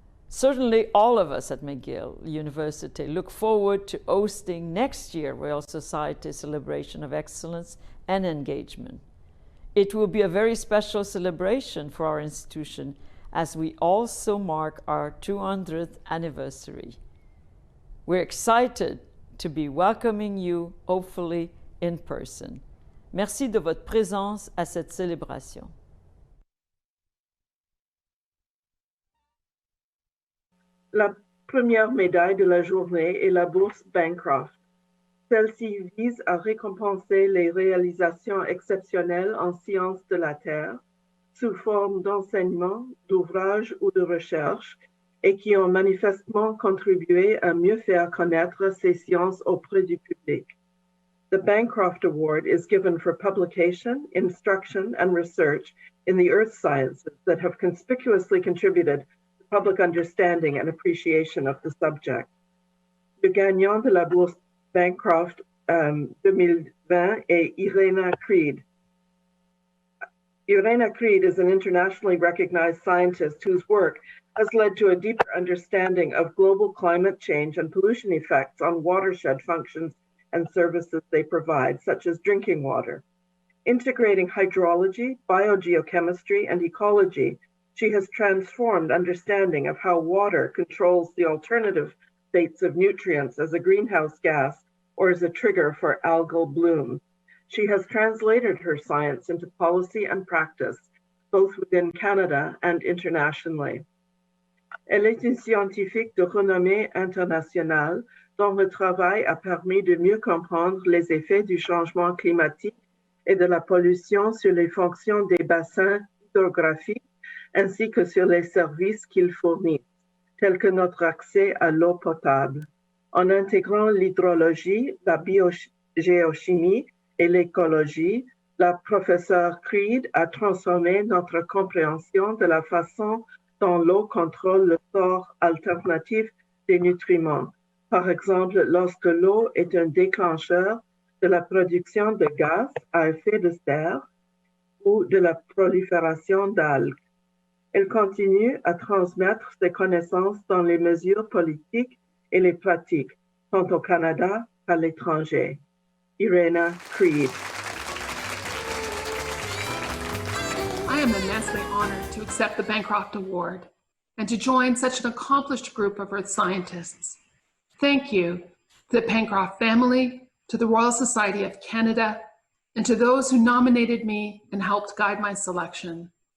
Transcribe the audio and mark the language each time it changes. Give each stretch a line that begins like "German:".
English: Certainly all of us at McGill University look forward to hosting next year Royal Society Celebration of Excellence and Engagement. It will be a very special celebration for our institution as we also mark our 200th anniversary. We're excited to be welcoming you, hopefully in person.
French: Merci de votre présence à cette célébration. La première médaille de la journée est la bourse Bancroft. Celle-ci vise à récompenser les réalisations exceptionnelles en sciences de la Terre, sous forme d'enseignement, d'ouvrages ou de recherche, et qui ont manifestement contribué à mieux faire connaître ces sciences auprès du public.
English: The Bancroft Award is given for publication, instruction, and research in the earth sciences that have conspicuously contributed to public understanding and appreciation of the subject.
French: Le gagnant de la bourse Bancroft 2020 est Irena Creed.
English: Irena Creed is an internationally recognized scientist whose work has led to a deeper understanding of global climate change and pollution effects on watershed functions and services they provide, such as drinking water. Integrating hydrology, biogeochemistry, and ecology, she has transformed understanding of how water controls the alternative states of nutrients as a greenhouse gas or as a trigger for algal blooms. She has translated her science into policy and practice, both within Canada and internationally.
French: Elle est une scientifique de renommée internationale dont le travail a permis de mieux comprendre les effets du changement climatique et de la pollution sur les fonctions des bassins hydrographiques ainsi que sur les services qu'ils fournissent, tels que notre accès à l'eau potable. En intégrant l'hydrologie, la biogéochimie et l'écologie, la professeure Creed a transformé notre compréhension de la façon dont l'eau contrôle le sort alternatif des nutriments. Par exemple, lorsque l'eau est un déclencheur de la production de gaz à effet de serre ou de la prolifération d'algues. Elle continue à transmettre ses connaissances dans les mesures politiques et les pratiques, tant au Canada qu'à l'étranger.
English: Irena Creed. I am immensely honored to accept the Bancroft Award and to join such an accomplished group of earth scientists. Thank you to the Bancroft family, to the Royal Society of Canada, and to those who nominated me and helped guide my selection.